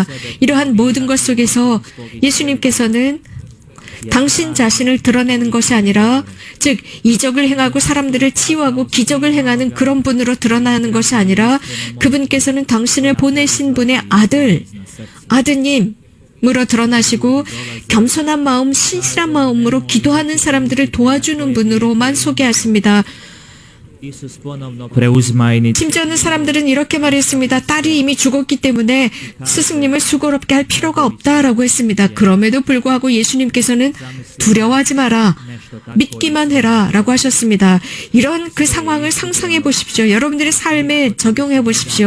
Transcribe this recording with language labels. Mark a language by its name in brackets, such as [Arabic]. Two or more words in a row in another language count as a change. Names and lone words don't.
[Korean] 이러한 모든 것 속에서 예수님께서는 당신 자신을 드러내는 것이 아니라 즉 이적을 행하고 사람들을 치유하고 기적을 행하는 그런 분으로 드러나는 것이 아니라 그분께서는 당신을 보내신 분의 아드님으로 드러나시고 겸손한 마음, 신실한 마음으로 기도하는 사람들을 도와주는 분으로만 소개하십니다. [Croatian] Isus ponovno preuzima inicijativu. [Korean] 심지어는 사람들은 이렇게 말했습니다. 딸이 이미 죽었기 때문에 스승님을 수고롭게 할 필요가 없다라고 했습니다. 그럼에도 불구하고 예수님께서는 두려워하지 마라. 믿기만 해라 라고 하셨습니다. 이런 그 상황을 상상해 보십시오. 여러분들의 삶에 적용해 보십시오.